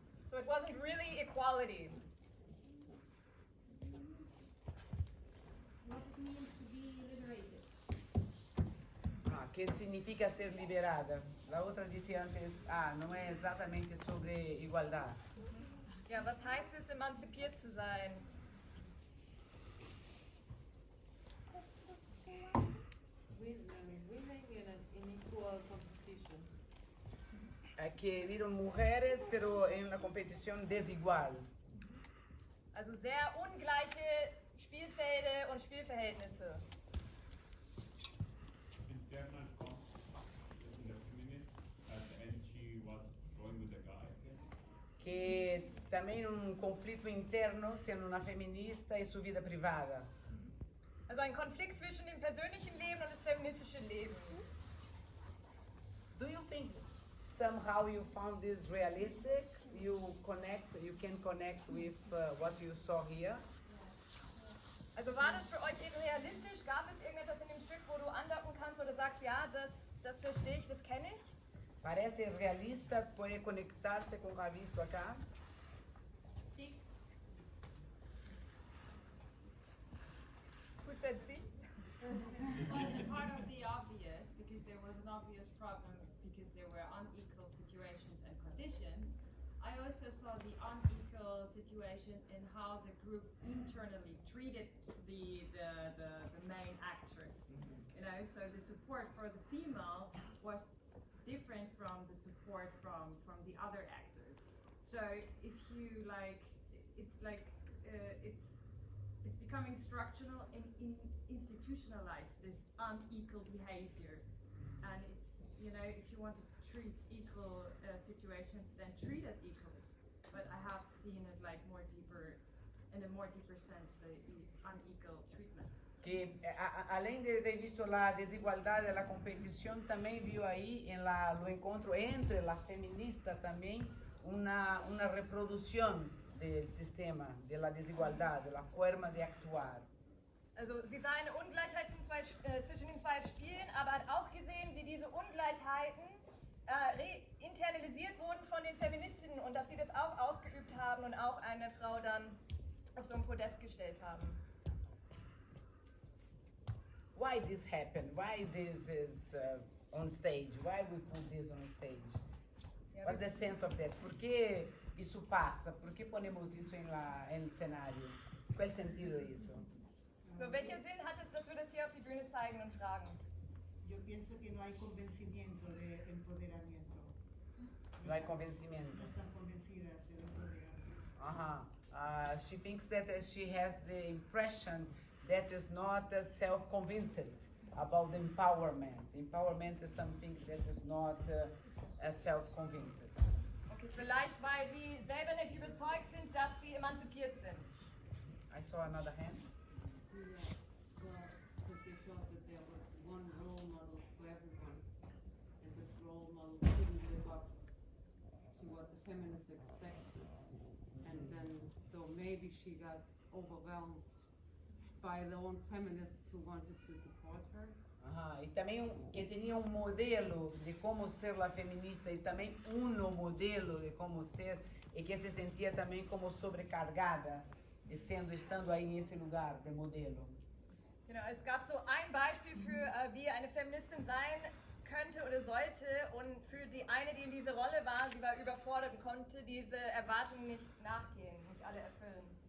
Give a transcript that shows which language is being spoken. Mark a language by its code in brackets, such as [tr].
[en] So it wasn't really equality. What it means to be liberated. [pt] Que significa ser liberada. A outra disse antes, não é exatamente sobre igualdade. [de] Ja, was heißt es, emanzipiert zu sein? [en] Women in equal competition. [pt] É que viram mulheres, pero em uma competição desigual. [de] Also sehr ungleiche Spielfelder und Spielverhältnisse. [en] Internal conflict in the feminist at the end she was going with the guy. [pt] Que também conflito interno, sendo uma feminista e sua vida privada. [de] Also ein Konflikt zwischen dem persönlichen Leben und das feministische Leben. [en] Do you think somehow you found this realistic? You can connect with what you saw here? [de] Also war das für euch realistisch? Gab es irgendetwas in dem Stück, wo du andocken kannst oder sagst, ja, das verstehe ich, das kenne ich? [pt] Parece realista, pode conectar-se com o que ha visto acá? [es] Sí. [en] Who said sí? Well, part of the obvious, because there was an obvious problem because there were unequal situations and conditions. I also saw the unequal situation in how the group internally treated the main actress. You know, so the support for the female was different from the support from the other actors. So if you like, it's becoming structural and institutionalized, this unequal behavior. And it's, you know, if you want to treat equal situations, then treat it equally. But I have seen it like in a more deeper sense, the unequal treatment. [pt] Que além de ter visto a desigualdade da competição, também viu aí no encontro entre a feminista também uma reprodução do sistema, da desigualdade, da forma de actuar. [de] Also sie sah eine Ungleichheit zwischen den zwei Spielen, aber hat auch gesehen, wie diese Ungleichheiten internalisiert wurden von den Feministinnen und dass sie das auch ausgeübt haben und auch eine Frau dann auf so ein Podest gestellt haben. [en] Why this happened? Why this is on stage? Why we put this on stage? What's the sense of that? [pt] Por que isso passa? Por que ponemos isso em cenário? Qual sentido é isso? [de] So, welchen Sinn hat es, dass wir das hier auf die Bühne zeigen und fragen? [es] Yo pienso que no hay convencimiento de empoderamiento. No hay convencimiento. No están convencidas del empoderamiento. [en] She thinks that she has the impression that is not self-convinced about the empowerment. Empowerment is something that is not self-convinced. [de] Okay, vielleicht weil die selber nicht überzeugt sind, dass sie emanzipiert sind. [en] I saw another hand. Yeah, well, because they thought that there was one role model for everyone, and this role model couldn't live up to what the feminists expected. And then, so maybe she got overwhelmed by the own feminists who wanted to support her. [pt] E também que tinha modelo de como ser a feminista e também modelo de como ser e que se sentia também como sobrecargada estando aí nesse lugar de modelo. [de] Genau, es gab so ein Beispiel für, wie eine Feministin sein könnte oder sollte und für die eine, die in dieser Rolle war, sie war überfordert und konnte diese Erwartungen nicht nachgehen, nicht alle erfüllen.